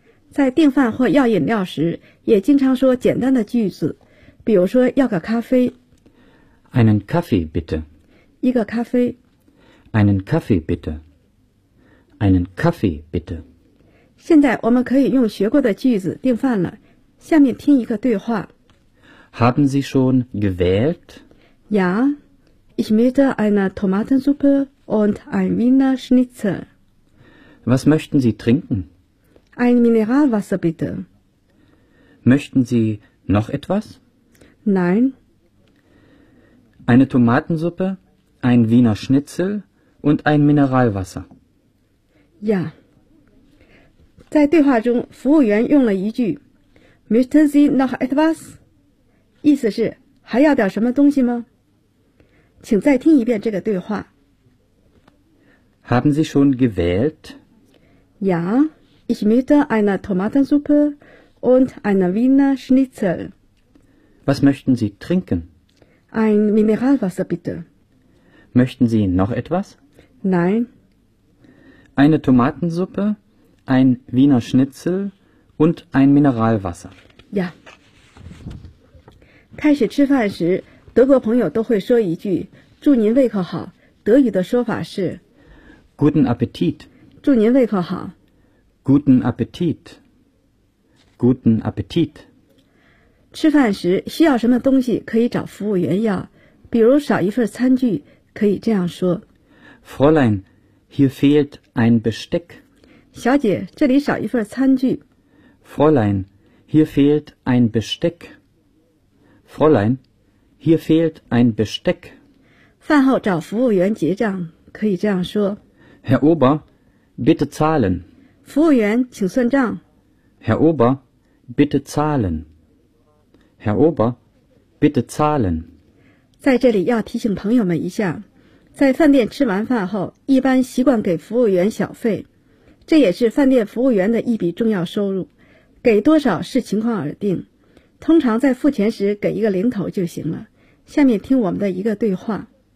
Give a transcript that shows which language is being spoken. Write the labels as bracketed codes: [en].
[zh] 在订饭或要饮料时也经常说简单的句子比如说要个咖啡。 [de] Einen Kaffee bitte. [zh] 一个咖啡。 [de] Einen Kaffee bitte. Einen Kaffee bitte. [zh] 现在我们可以用学过的句子订饭了。下面听一个对话。 [de] Haben Sie schon gewählt? Ja, ich möchte eine Tomatensuppe und ein Wiener Schnitzel. Was möchten Sie trinken? Ein Mineralwasser bitte. Möchten Sie noch etwas? Nein. Eine Tomatensuppe, ein Wiener Schnitzel und ein Mineralwasser. Ja. [zh] 在对话中，服务员用了一句 [de] "Möchten Sie noch etwas?" [zh] 意思是还要点什么东西吗？请再听一遍这个对话。 [de] Haben Sie schon gewählt? Ja, ich möchte eine Tomatensuppe und eine Wiener Schnitzel. Was möchten Sie trinken? Ein Mineralwasser, bitte. Möchten Sie noch etwas? Nein. Eine Tomatensuppe, ein Wiener Schnitzel und ein Mineralwasser. Ja. [zh] 开始吃饭时，德国朋友都会说一句，祝您胃口好。德语的说法是 [de] Guten Appetit. [zh] 祝您胃口好。 [de] Guten Appetit. Guten Appetit. [zh] 吃饭时需要什么东西可以找服务员要比如少一份餐具可以这样说 [de] Fräulein, hier fehlt ein Besteck [zh] 小姐这里少一份餐具 [de] Fräulein, hier fehlt ein Besteck Fräulein, hier fehlt ein Besteck [zh] 饭后找服务员结账可以这样说 [de] Herr Ober, bitte zahlen [zh] 服务员请算账 [de] Herr Ober, bitte zahlen Herr Ober, bitte zahlen. [zh] 在这里要提醒朋友们一下，在饭店吃完饭后，一般习惯给服务员小费，这也是饭店服务员的一笔重要收入。给多少视情况而定，通常在付钱时给一个零头就行了。下面听我们的一个对话。